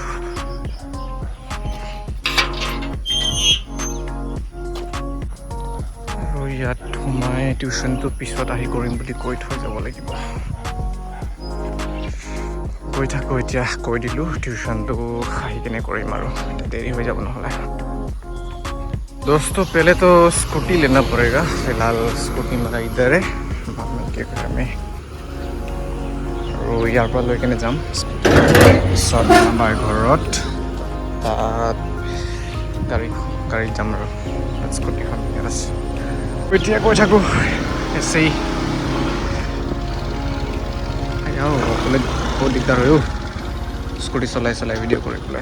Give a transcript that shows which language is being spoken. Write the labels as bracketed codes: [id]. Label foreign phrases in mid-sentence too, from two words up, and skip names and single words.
[as] আৰু ইয়াত সোমাই টিউশ্যনটো পিছত আহি কৰিম বুলি কৈ থৈ যাব লাগিব। গৈ থাকোঁ এতিয়া, কৈ দিলোঁ টিউশ্যনটো আহি কিনে কৰিম আৰু দেৰি হৈ যাব নহ'লে। [hi] दोस्तों पहले तो स्कूटी लेना पड़ेगा, फिलहाल स्कूटी मेरा इधर है, बाद में क्या करें। और यार पर [as] লৈ কেনে যাম পিছত আমাৰ ঘৰত, তাত গাড়ীত যাম আৰু স্কুটিখন ইয়াত আছে। এতিয়া গৈ থাকোঁ এছেই। অকলে বহুত দিগদাৰ হয় স্কুটি চলাই ভিডিঅ' কৰি পেলাই।